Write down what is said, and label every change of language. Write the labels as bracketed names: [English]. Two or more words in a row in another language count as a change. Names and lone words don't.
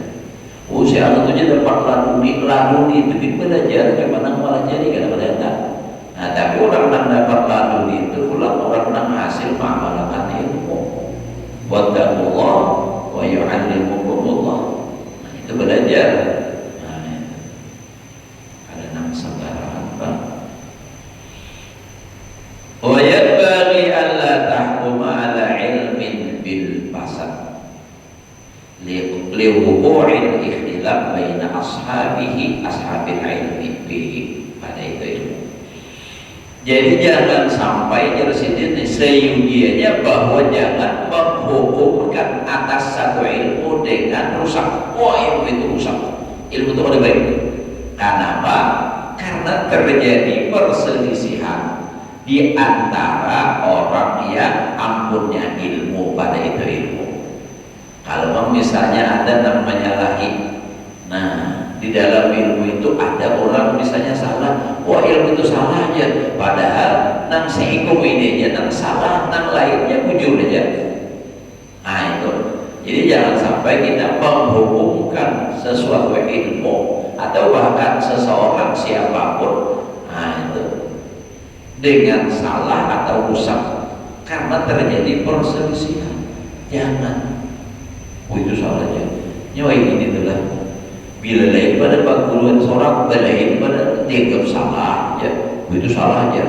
[Banjar] Si anak tuh jadi dapat laduni itu belajar gimana malah jadi kada belajar. [Indonesian] Nah tapi orang yang dapat laduni itu pula orang yang hasil mengamalkan ilmu. [Arabic] واتقوا الله ويعلمكم الله. [Indonesian] Nah, itu belajar. [Banjar] Nah, ada nang sembarangan Pak. [Arabic] وينبغي ألا تحكم على علم بالفساد لوقوع الاختلاف بين أصحابه أصحاب العلم به, [Indonesian] pada itu ilmu. Jadi jangan sampai jadi seyugianya bahwa jangan menghukumkan atas satu ilmu dengan rusak. Ilmu itu rusak, ilmu itu ada baik. Kenapa? Karena terjadi perselisihan di antara orang yang ampunnya ilmu pada itu ilmu. [Banjar] Kalau misalnya ada yang menyalahi, nah di dalam ilmu itu ada orang misalnya salah, ilmu itu salah aja, padahal nang sehikum ini aja nang salah, nang lainnya bujur aja. [Indonesian] Nah itu, jadi jangan sampai kita menghukumkan sesuatu ilmu atau bahkan seseorang siapapun, nah itu dengan salah atau rusak karena terjadi perselisihan. Jangan. Itu salahnya. Nyawa ini itulah bila lain pada perguruan seorang lain pada dianggap salah ya, itu salah aja.